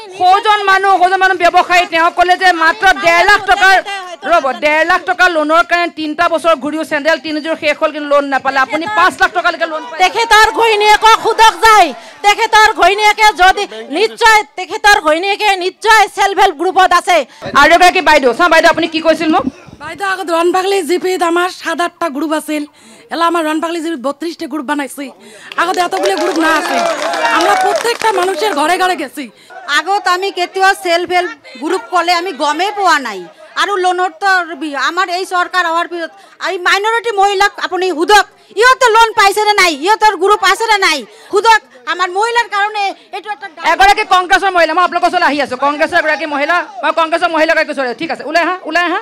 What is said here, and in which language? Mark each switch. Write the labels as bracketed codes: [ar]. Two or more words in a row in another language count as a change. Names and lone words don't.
[as] সৌজন মানুহ ব্যৱসায়ী তেওঁ ক'লে যে মাত্ৰ 1.5 লাখ টকাৰ 1.5 লাখ টকা লোনৰ কাৰণে 3টা বছৰ ঘূৰিও চেণ্ডেল 3যোৰ শেষ হ'ল, কিন্তু লোন নাপালে। আপুনি 5 লাখ টকালৈকে লোন পায়। তেখেতৰ ঘৈণীয়েকক সুদক যায়, তেখেতৰ ঘৈণীয়েকে যদি নিশ্চয়, তেখেতৰ ঘৈণীয়েকে নিশ্চয় [en] self help groupত [as] আছে। আৰু এগৰাকী বাইদেউ, বাইদেউ আপুনি কি কৈছিল মোক? [bn] বাইদেউ আগত রনপাগলি জিপিত আমার 7-8টা গ্রুপ আছিল, এলা আমার রনপাগলি জিপিত 32টা গ্রুপ বানাইছি। আগতে এতগুলো গ্রুপ না আছে, আমরা প্রত্যেকটা মানুষের ঘরে ঘরে গেছি। [as] আগত আমি কেতিয়াও [en] self help group [as] কলে আমি গমেই পোৱা নাই। আৰু লোনৰ তো আমাৰ এই চৰকাৰ হোৱাৰ পিছত এই মাইনৰিটি মহিলাক আপুনি সুধক, ইহঁতে লোন পাইছে নে নাই, ইহঁতৰ গ্ৰুপ আছে নে নাই, সুধক। আমাৰ মহিলাৰ কাৰণে এইটো এটা এগৰাকী কংগ্ৰেছৰ মহিলা, মই আপোনালোকৰ ওচৰলৈ আহি আছোঁ। কংগ্ৰেছৰ এগৰাকী মহিলা, মই কংগ্ৰেছৰ মহিলাগৰাকীৰ ওচৰলৈ, ঠিক আছে, ওলাই আহা।